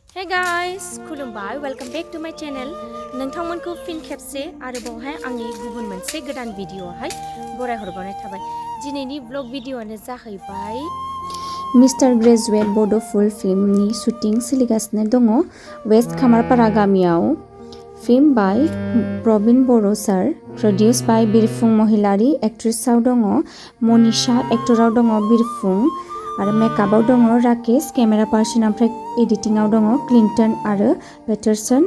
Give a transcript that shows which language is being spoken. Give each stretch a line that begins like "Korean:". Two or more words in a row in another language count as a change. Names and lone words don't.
English: Hey guys, Khulumbai, welcome back to my channel.
Bodo: नोंथांमोनखौ फिन खेबसे आरोबावहाय आंनि गुबुन मोनसे गोदान भिडिअआवहाय बरायहरबावनाय थाबाय। दिनैनि
English: vlog video
Bodo: जाहैबाय मिस्टार ग्रेजुएट बड'
English: full film
Bodo: शुटिं सोलिगासिनो दङ वेस्ट खामारपारा गामियाव।
English: film by
Bodo: प्रबिन बर' सार,
English: produce by
Bodo: बिरफुं महिलारि, एक्ट्रेसआव दङ मनीषा, एक्टराव दङ बिरफुं आरो मेकआपआव दङ राकेश,
English: camera person
Bodo: ओमफ्राय एडिटिंआव दङ क्लिन्टन आरो पेटारसन।